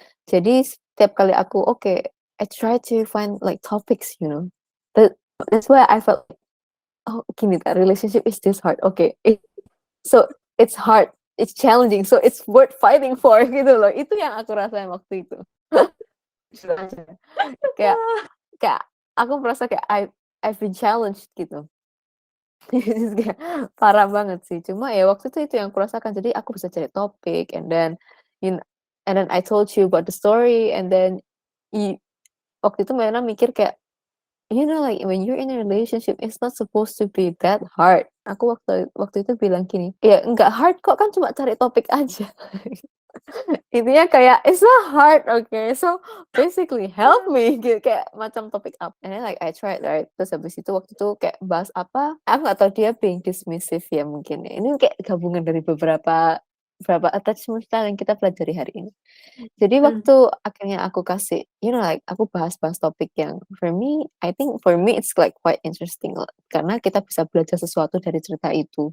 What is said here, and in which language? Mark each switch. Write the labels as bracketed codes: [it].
[id] Jadi setiap kali aku [en] I try to find like topics, you know. That's why I felt, [id] oh gini kan, [en] relationship is this hard. So it's hard, it's challenging, so it's worth fighting for [id] gitu loh. Itu yang aku rasain waktu itu. kayak kayak aku merasa kayak [en] I've been challenged [id] gitu. Kayak parah banget sih. Cuma ya waktu itu yang aku rasakan. Jadi aku bisa cari topik [en] and then I told you about the story and then [id] waktu itu Mena mikir kayak [en] you know like when you're in a relationship it's not supposed to be that hard. [id] Aku waktu itu bilang gini, ya nggak hard kok kan cuma cari topik aja. Intinya kayak [en] it's not hard, okay, so basically help me [id] gitu kayak macam topik [en] up and then like I tried right. [id] Terus habis itu waktu itu kayak bahas apa aku nggak tahu dia [en] being dismissive [id] ya mungkin ya. Ini kayak gabungan dari beberapa attachment style yang kita pelajari hari ini. Jadi waktu akhirnya aku kasih [en] you know like [id] aku bahas topik yang [en] I think for me it's like quite interesting [id] karena kita bisa belajar sesuatu dari cerita itu.